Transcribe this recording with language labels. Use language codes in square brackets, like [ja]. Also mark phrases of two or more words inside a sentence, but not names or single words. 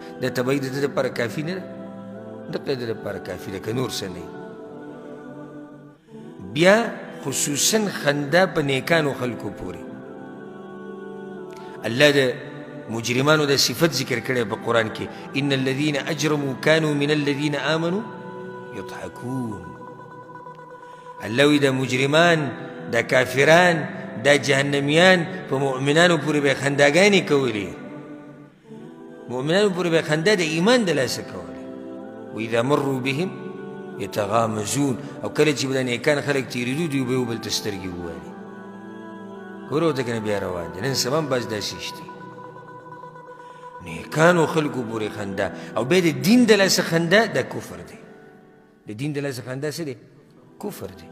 [ps] دا طبعي د ده دپاره کافي نه ده؟ دقه د ده دپاره کافي ده که نور څه نه. بیا خصوصا خندا په نیکانو خلکو پورې الله د مجرمانو د صفت ذکر کړی په قرآن کې، [ar] ان الذین اجرموا كانوا من الذین آمنوا یضحکون. [ps] الله وی دا مجرمان، دا کافران، دا جهنمیان په مؤمنانو پورې به خنداګانې کولې، مؤمنانو پورې به خندا د ایمان د لاسه کولې. [ar] واذا مروا بهم یتغامزون، [ps] او کله چې به دا نیکان خلک تېرېدو دوی به یو بل ته سترګې ووالي. ګوره ورته که نه بیا روان دي. نن سبا هم بعض داسې شته، نیکانو خلکو پورې خندا، او بیا د دین د لاسه خندا، دا کفر دی. د دین د لاسه خندا څه دی؟ کفر دی.